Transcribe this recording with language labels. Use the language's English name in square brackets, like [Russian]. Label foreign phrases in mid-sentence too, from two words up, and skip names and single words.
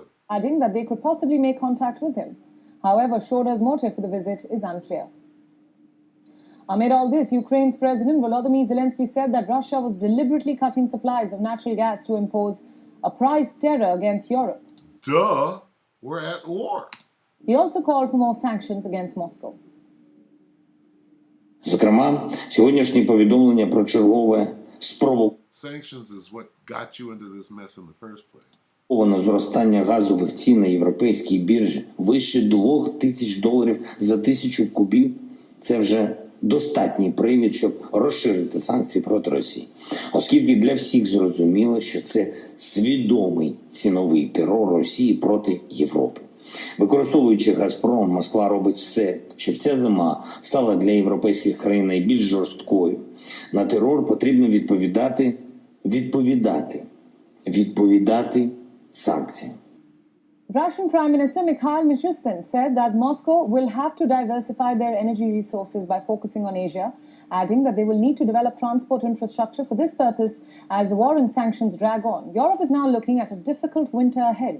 [English] Adding that they could possibly make contact with him. However, Schröder's motive for the visit is unclear. Amid all this, Ukraine's President Volodymyr Zelensky said that Russia was deliberately cutting supplies of natural gas to impose a price terror against Europe. Duh, we're at war. He also called for more sanctions against Moscow. [Ukrainian] Зокрема, сьогоднішні повідомлення про чергове [English] Sanctions is what got you into this mess in the first place. [Ukrainian] Зростання газових цін на європейській біржі вище $2000 за 1000 кубів. Це вже достатній привід, щоб розширити санкції проти Росії. Оскільки для всіх зрозуміло, що це свідомий ціновий терор Росії проти Європи. Використовуючи «Газпром», Москва робить все, щоб ця зима стала для європейських країн найбільш жорсткою. На терор потрібно відповідати санкціям. [English] Russian Prime Minister Mikhail Mishustin said that Moscow will have to diversify their energy resources by focusing on Asia, adding that they will need to develop transport infrastructure for this purpose as the war and sanctions drag on. Europe is now looking at a difficult winter ahead.